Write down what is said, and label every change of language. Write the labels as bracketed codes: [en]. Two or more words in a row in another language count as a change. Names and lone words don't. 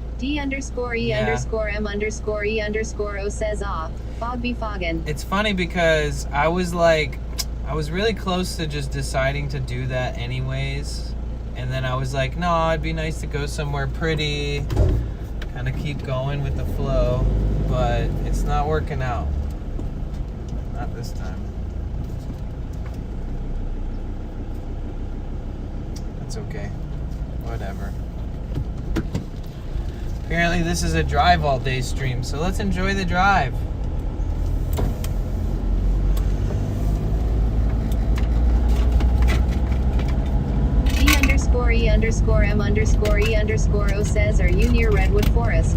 [en] D_E_M_E_O says fog be foggin'. It's funny because I was really close to just deciding to do that anyways. And then I was like, no, it'd be nice to go somewhere pretty, kind of keep going with the flow. But it's not working out. Not this time. It's okay. Whatever. Apparently this is a drive all day stream, so let's enjoy the drive. D_E_M_E_O says, are you near Redwood Forest?